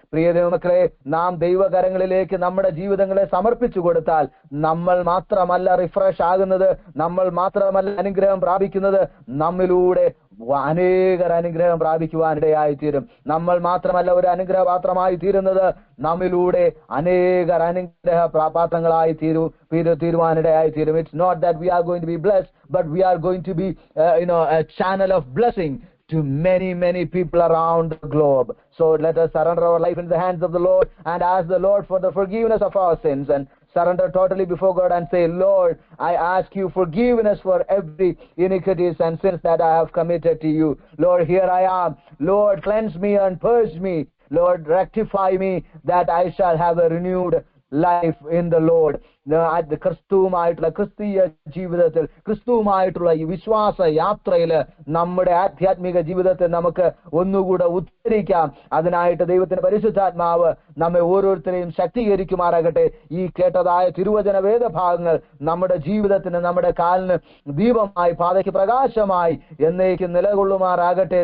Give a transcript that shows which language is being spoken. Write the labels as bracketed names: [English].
[Malayalam] പ്രിയ ദൈവമക്കളെ, നാം ദൈവകരങ്ങളിലേക്ക് നമ്മുടെ ജീവിതങ്ങളെ സമർപ്പിച്ചു കൊടുത്താൽ നമ്മൾ മാത്രമല്ല റിഫ്രഷ് ആകുന്നത്, നമ്മൾ മാത്രമല്ല അനുഗ്രഹം പ്രാപിക്കുന്നത്, നമ്മിലൂടെ അനേകർ അനുഗ്രഹം പ്രാപിക്കുവാൻ ഇടയായിത്തീരും. നമ്മൾ മാത്രമല്ല ഒരു അനുഗ്രഹ പാത്രമായി തീരുന്നത്, നമ്മിലൂടെ അനേകർ അനുഗ്രഹ പാത്രങ്ങളായി തീരുവാനിടയായിത്തീരും. [English] It's not that we are going to be blessed, but we are going to be a channel of blessing to many people around the globe. So let us surrender our life into the hands of the Lord and ask the Lord for the forgiveness of our sins, and surrender totally before God and say, Lord, I ask you forgiveness for every iniquities and sins that I have committed to you. Lord, here I am. Lord, cleanse me and purge me. Lord, rectify me that I shall have a renewed life in the Lord. [Malayalam] ക്രിസ്തുവുമായിട്ടുള്ള ക്രിസ്തീയ ജീവിതത്തിൽ, ക്രിസ്തുവുമായിട്ടുള്ള ഈ വിശ്വാസ യാത്രയിൽ നമ്മുടെ ആധ്യാത്മിക ജീവിതത്തെ നമുക്ക് ഒന്നുകൂടെ ഉദ്ധരിക്കാം. അതിനായിട്ട് ദൈവത്തിന്റെ പരിശുദ്ധാത്മാവ് നമ്മെ ഓരോരുത്തരെയും ശക്തീകരിക്കുമാറാകട്ടെ. ഈ കേട്ടതായ തിരുവചന വേദഭാഗങ്ങൾ നമ്മുടെ ജീവിതത്തിന്, നമ്മുടെ കാലിന് ദീപമായി, പാതയ്ക്ക് പ്രകാശമായി എന്നേക്കും നിലകൊള്ളുമാറാകട്ടെ.